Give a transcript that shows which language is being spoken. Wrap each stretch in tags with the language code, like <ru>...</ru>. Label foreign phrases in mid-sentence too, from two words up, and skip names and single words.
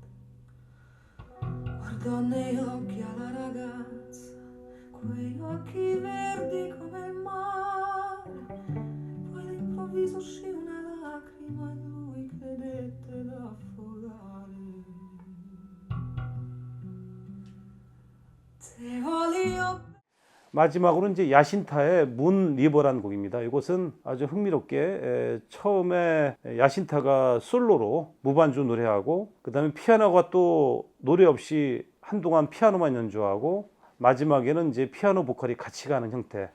<it>Guardò negli occhi alla ragazza, quei occhi verdi come il mare, poi all'improvviso uscì una lacrima e lui credette d'affogare.</it> <nap>Te voglio.</nap> <ko>마지막으로 이제 야신타의 문 리버라는 곡입니다. 이것은 아주 흥미롭게 처음에 야신타가 솔로로 무반주 노래하고 그 다음에 피아노가 또 노래 없이 한동안 피아노만 연주하고 마지막에는 이제 피아노 보컬이 같이 가는 형태.</ko>